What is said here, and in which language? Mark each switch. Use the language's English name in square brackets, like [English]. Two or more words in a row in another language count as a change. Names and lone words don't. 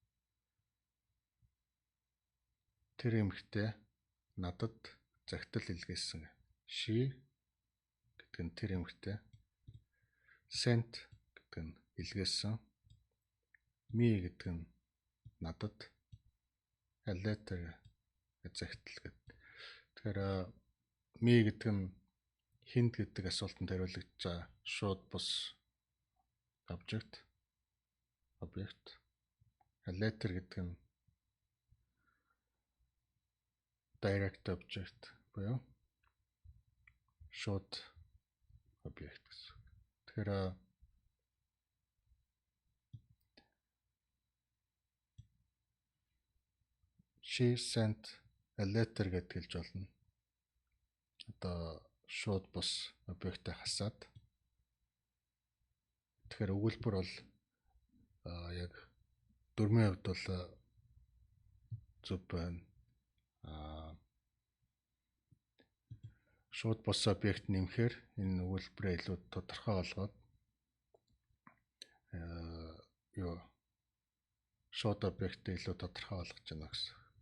[Mongolian] Тэр эмэгтэй надад загтал илгээсэн. She гэдэг нь тэр эмэгтэй. Sent гэдэг нь илгээсэн. Me гэдэг нь надад. [English] A letter [Mongolian] загтал гэдэг. Тэгэхээр me гэдэг нь хинд гэдэг асуултанд хариулагдж байгаа шууд бус object. [English] A letter [Mongolian] гэдэг нь [English] direct object [Mongolian] буюу шууд объект гэсэн. Тэгэхээр [English] she sent a letter [Mongolian] гэдэг хэлж болно. Одоо шууд бус объектыг хасаад. Тэгэхээр өгүүлбэр бол яг дөрмийн хувьд бол зөв байна. Шууд бус объект нэмэхээр энэ өгүүлбэрээ илүү тодорхой болгоод шууд объектыг илүү тодорхой болгож байна гэсэн.